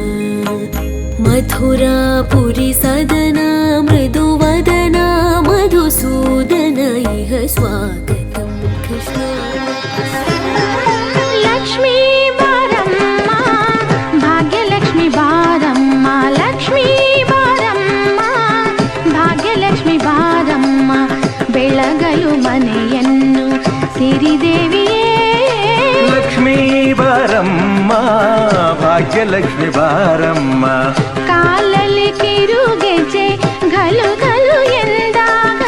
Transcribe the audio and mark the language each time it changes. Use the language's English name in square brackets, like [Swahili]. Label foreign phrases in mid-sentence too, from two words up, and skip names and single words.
[Sanskrit] मथुरापुरी सदना मृदुवदना मधुसूदन इह स्वागतं कृष्ण. [Kannada] ಲಕ್ಷ್ಮೀ ಬಾರಮ್ಮ ಭಾಗ್ಯಲಕ್ಷ್ಮಿ ಬಾರಮ್ಮ, ಲಕ್ಷ್ಮೀ ಬಾರಮ್ಮ ಭಾಗ್ಯಲಕ್ಷ್ಮಿ ಬಾರಮ್ಮ, ಬೆಳಗಲು ಮನೆಯನ್ನು ಸಿರಿದೇವಿಯೇ. ಲಕ್ಷ್ಮೀ ಬಾರಮ್ಮ ಭಾಗ್ಯಲಕ್ಷ್ಮಿ ಬಾರಮ್ಮ, ಕಾಲಲ್ಲಿ ಕಿರುಗೆಜ್ಜೆ ಘಲು ಘಲು ಎಂದಾಗ,